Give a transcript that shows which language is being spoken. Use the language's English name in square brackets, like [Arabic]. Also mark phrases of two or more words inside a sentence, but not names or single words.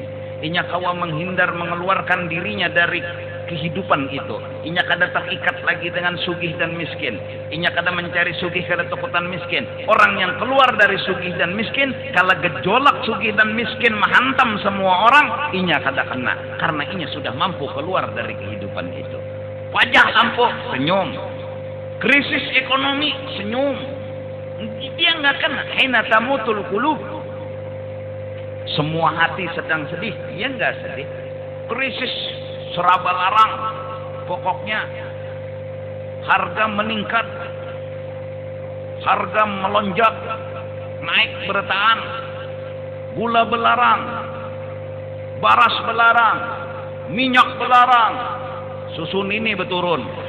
[Banjar] Inya kawa menghindar mengeluarkan dirinya dari kehidupan itu. Inya kada terikat lagi dengan sugih dan miskin. Inya kada mencari sugih kada takutan miskin. Orang yang keluar dari sugih dan miskin, kalau gejolak sugih dan miskin menghantam semua orang, inya kada kena. Karena inya sudah mampu keluar dari kehidupan itu. Wajah lampu, senyum. [Indonesian] Krisis ekonomi, senyum. Dia nggak kena. [Arabic] حين تموت القلوب. [Indonesian] Semua hati sedang sedih, dia nggak sedih. [Banjar] Krisis seraba larang, pokoknya harga meningkat, harga melonjak, naik bertahan, gula belarang, baras belarang, minyak belarang, susun ini berturun.